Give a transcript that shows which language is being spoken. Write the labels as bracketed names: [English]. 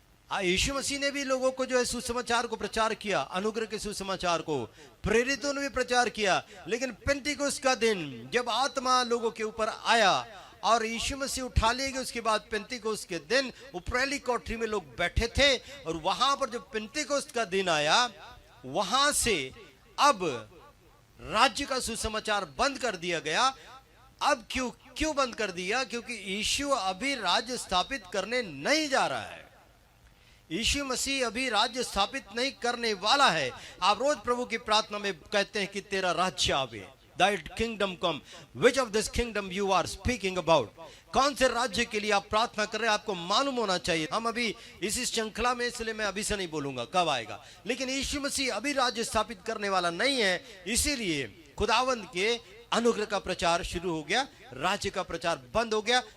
[Hindi] यीशु मसीह ने भी लोगों को जो है सुसमाचार को प्रचार किया, अनुग्रह के सुसमाचार को प्रेरितों ने भी प्रचार किया, लेकिन पेंतिकोस्त का दिन जब आत्मा लोगों के ऊपर आया और यीशु मसीह उठा लिए गए, उसके बाद पेंतिकोस्त के दिन ऊपरली कोठरी में लोग बैठे थे, और वहां पर जब पेंतिकोस्त का दिन आया, वहां से अब राज्य का सुसमाचार बंद कर दिया गया। अब क्यों बंद कर दिया? क्योंकि यीशु अभी राज्य स्थापित करने नहीं जा रहा है। यीशु मसीह अभी राज्य स्थापित नहीं करने वाला है। आप रोज प्रभु की प्रार्थना में कहते हैं कि तेरा राज्य आवे, [English] Thy kingdom come. Which of this kingdom you are speaking about? [Hindi] कौन से राज्य के लिए आप प्रार्थना कर रहे हैं, आपको मालूम होना चाहिए। हम अभी इसी श्रृंखला में, इसलिए मैं अभी से नहीं बोलूंगा कब आएगा, लेकिन यीशु मसीह अभी राज्य स्थापित करने वाला नहीं है, इसीलिए खुदावंद के अनुग्रह का प्रचार शुरू हो गया, राज्य का प्रचार बंद हो गया।